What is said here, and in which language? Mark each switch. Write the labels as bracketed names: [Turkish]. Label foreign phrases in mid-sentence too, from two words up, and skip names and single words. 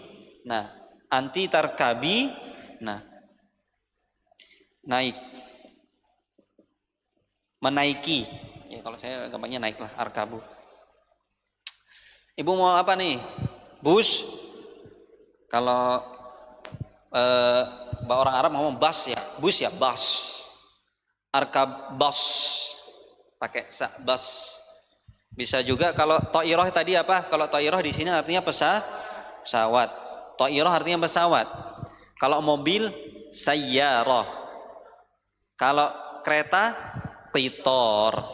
[Indonesian] Nah, [Arabic] أنتِ تركبي. [Indonesian] Nah, naik. Menaiki. Ya kalau saya gampangnya naik lah, arkabu. Ibu mau apa nih? Bus. Kalau orang Arab ngomong bas ya, bus ya bas. [Arabic] اركب باص. [Indonesian] Pakai bas. Bisa juga kalau to'iroh tadi apa? Kalau to'iroh di sini artinya pesawat. To'iroh artinya pesawat. Kalau mobil sayyarah. Kalau kereta qitor.